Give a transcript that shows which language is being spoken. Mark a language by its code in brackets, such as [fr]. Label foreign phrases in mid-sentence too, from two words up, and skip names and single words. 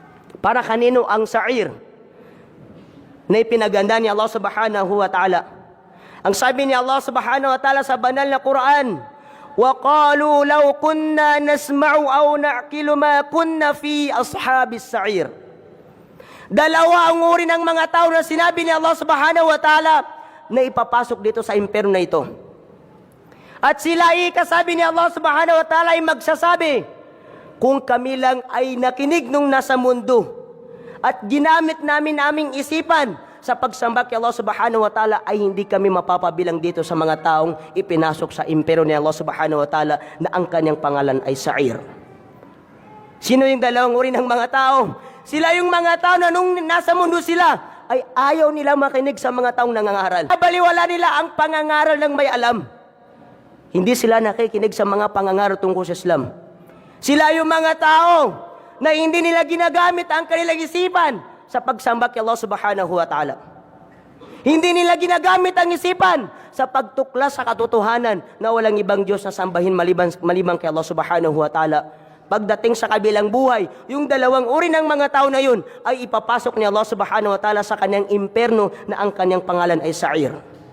[tl] Para kanino ang sa'ir na ipinaganda ni Allah [ar] سبحانه وتعالى? [tl] Ang sabi ni Allah [ar] سبحانه وتعالى [tl] sa banal na Quran, [ar] وَقَالُوا لَوْ كُنَّا نَسْمَعُ أَوْ نَعْقِلُ مَا كُنَّا فِي أَصْحَابِ السَّعِيرِ. [tl] Dalawa ang uri ng mga tao na sinabi ni Allah [ar] سبحانه وتعالى [tl] na ipapasok dito sa impyerno na ito. At sila kasabi ni Allah [ar] سبحانه وتعالى [tl] ay magsasabi, kung kami lang ay nakinig nung nasa mundo at ginamit namin aming isipan sa pagsamba kay Allah [ar] سبحانه وتعالى, [tl] ay hindi kami mapapabilang dito sa mga taong ipinasok sa impyerno ni Allah [ar] سبحانه وتعالى [tl] na ang kanyang pangalan ay Sa'ir. Sino yung dalawang uri ng mga tao? Sila yung mga tao na nung nasa mundo sila ay ayaw nilang makinig sa mga taong nangangaral. Baliwala nila ang pangangaral ng may alam. Hindi sila nakikinig sa mga pangangaral tungkol sa Islam. Sila yung mga tao na hindi nila ginagamit ang kanilang isipan sa pagsamba kay Allah [ar] سبحانه وتعالى. [tl] Hindi nila ginagamit ang isipan sa pagtuklas sa katotohanan na walang ibang Diyos na sambahin maliban kay Allah [ar] سبحانه وتعالى. [tl] Pagdating sa kabilang buhay, yung dalawang uri ng mga tao na yun ay ipapasok ni Allah [ar] سبحانه وتعالى [tl] sa kanyang impyerno na ang kanyang pangalan ay Sa'ir.